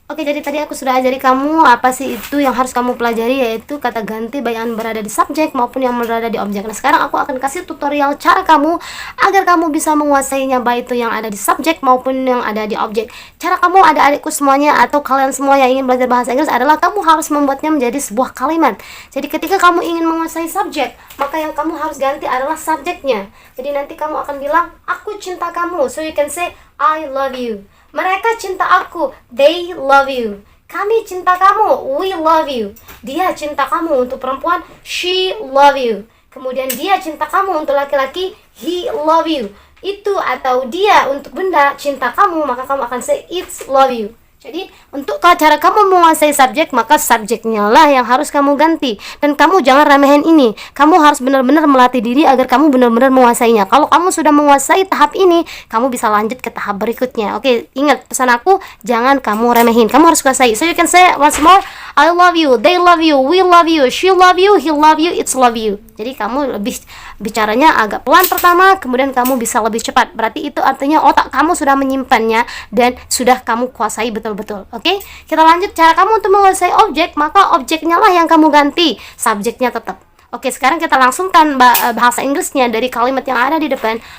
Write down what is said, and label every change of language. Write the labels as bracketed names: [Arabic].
[Indonesian] Oke, jadi tadi aku sudah ajari kamu apa sih itu yang harus kamu pelajari, yaitu kata ganti baik yang berada di subjek maupun yang berada di objek. Nah, sekarang aku akan kasih tutorial cara kamu agar kamu bisa menguasainya baik itu yang ada di subjek maupun yang ada di objek. Cara kamu adik-adikku semuanya atau kalian semua yang ingin belajar bahasa Inggris adalah kamu harus membuatnya menjadi sebuah kalimat. Jadi ketika kamu ingin menguasai subjek, maka yang kamu harus ganti adalah subjeknya. Jadi nanti kamu akan bilang, aku cinta kamu, [English] so you can say I love you. [Indonesian] Mereka cinta aku, [English] they love you. [Indonesian] Kami cinta kamu, [English] we love you. [Indonesian] Dia cinta kamu untuk perempuan, [English] she love you. [Indonesian] Kemudian dia cinta kamu untuk laki-laki, [English] he love you. [Indonesian] Itu atau dia untuk benda cinta kamu, maka kamu akan [English] say it's love you. [Indonesian] Jadi untuk cara kamu menguasai subjek, maka subjeknya lah yang harus kamu ganti. Dan kamu jangan remehin ini. Kamu harus benar-benar melatih diri agar kamu benar-benar menguasainya. Kalau kamu sudah menguasai tahap ini, kamu bisa lanjut ke tahap berikutnya. Oke, ingat pesan aku, jangan kamu remehin. Kamu harus kuasai. [English] So you can say once more, I love you, they love you, we love you, she love you, he love you, it's love you. [Indonesian] Jadi kamu lebih bicaranya agak pelan pertama, kemudian kamu bisa lebih cepat. Berarti itu artinya otak kamu sudah menyimpannya dan sudah kamu kuasai betul-betul. Oke, kita lanjut cara kamu untuk menguasai objek, maka objeknya lah yang kamu ganti, subjeknya tetap. Oke, sekarang kita langsungkan bahasa Inggrisnya dari kalimat yang ada di depan.